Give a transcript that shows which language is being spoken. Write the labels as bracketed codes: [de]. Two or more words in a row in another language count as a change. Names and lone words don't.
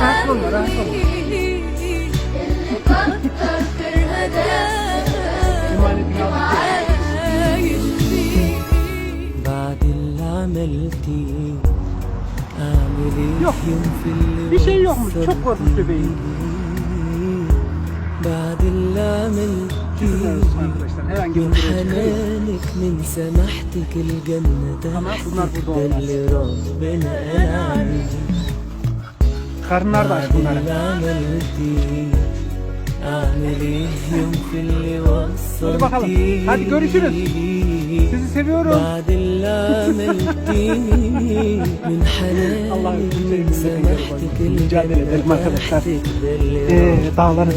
[tr] olma, rahat olma. Emanetini aldık ya. [ar] بعد اللي عملتيه اعمل ايه [tr] Yok. [ar] يوم في اللي [tr] Bir şey yokmuş. Çok korkmuş bebeğim. [ar] بعد اللي [tr] Çıkmıyoruz [ar] عملتيه [tr] arkadaşlar. Herhangi bir [ar] من [tr] buraya çıkıyoruz. [ar] حنانك من سماحتك الجنة [tr] Ama bunlar [ar] تحتك [tr] burada [ar] ده [tr] olmaz. [ar] اللي ربنا قال عليه [tr] Karınlar da aç [ar] بعد [tr] bunların. [ar] اللي عملتيه اعمل ايه يوم في اللي [tr] Hadi bakalım. [ar] وصلتيه [tr] Hadi görüşürüz. Sizi seviyorum. [ar] بعد اللي عملتيه من حنانك [tr] Allah'ım [ar] من سماحتك [tr] mücadele edelim [ar] الجنة [tr] arkadaşlar. [ar] تحتك ده اللي [tr] Dağların